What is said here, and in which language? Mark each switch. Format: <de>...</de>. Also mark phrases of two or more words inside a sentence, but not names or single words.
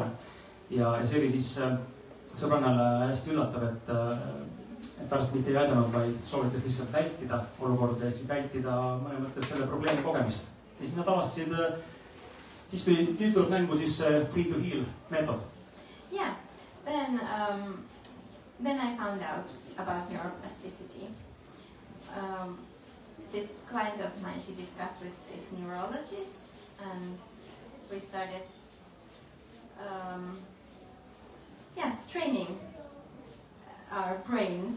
<et>Ja see oli siis sõbrannale hästi üllatav, et arst mitte ei aidanud, vaid soovitas lihtsalt vältida olukorda, ehk siis vältida mõne mõttes selle probleemi kogemist. Ja siis nad avastasid, siis tuli tuleb mängu siis</et> <en>free to heal</en> <et>meetod.</et> <en>Yeah, then I found out about neuroplasticity. This client of mine, she discussed with this neurologist, and we started training our brains.</en>